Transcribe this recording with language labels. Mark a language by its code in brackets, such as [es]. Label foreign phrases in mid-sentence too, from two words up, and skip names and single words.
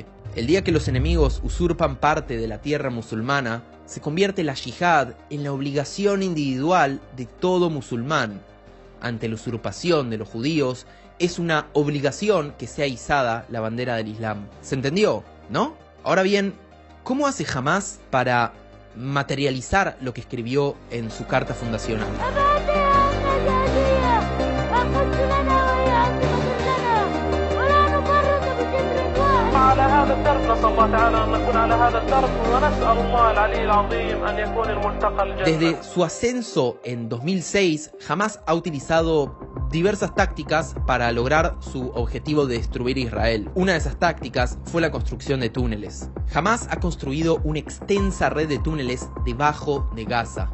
[es] El día que los enemigos usurpan parte de la tierra musulmana, se convierte la yihad en la obligación individual de todo musulmán. Ante la usurpación de los judíos, es una obligación que sea izada la bandera del Islam. ¿Se entendió? ¿No? Ahora bien, ¿cómo hace Hamás para materializar lo que escribió en su carta fundacional? [ar] على هذا الدرب. نسأل الله تعالى أن نكون على هذا الدرب ونسأل الله العلي العظيم أن يكون الملتقى الجنة. [es] Desde su ascenso en 2006, Hamás ha utilizado diversas tácticas para lograr su objetivo de destruir Israel. Una de esas tácticas fue la construcción de túneles. Hamás ha construido una extensa red de túneles debajo de Gaza.